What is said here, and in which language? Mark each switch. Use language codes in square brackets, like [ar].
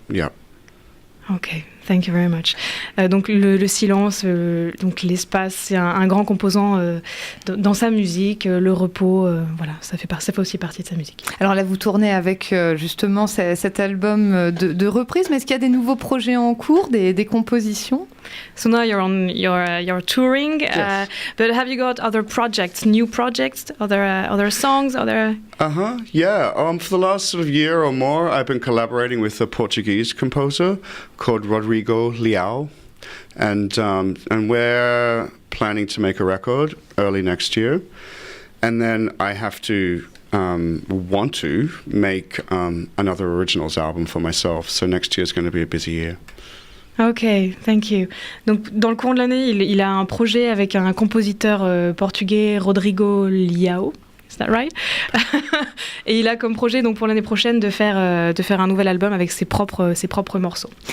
[en] Yeah. Ok, thank you very much. [fr] Donc le silence, donc l'espace, c'est un grand composant dans sa musique. Le repos, voilà, ça fait aussi partie de sa musique. Alors là, vous tournez avec justement cet album de reprises, mais est-ce qu'il y a des nouveaux projets en cours, des compositions? [en] So now you're touring, yes. But have you got other projects, new projects, other songs, other? Yeah. For the last sort of year or more, I've been collaborating with a Portuguese composer called Rodrigo Leal, and we're planning to make a record early next year, and then I have to want to make another originals album for myself. So next year is going to be a busy year. Ok, thank you. [fr] Donc, dans le courant de l'année, il a un projet avec un compositeur portugais, Rodrigo Leal. Is that right? Et il a comme projet donc pour l'année prochaine de faire un nouvel album avec ses propres morceaux.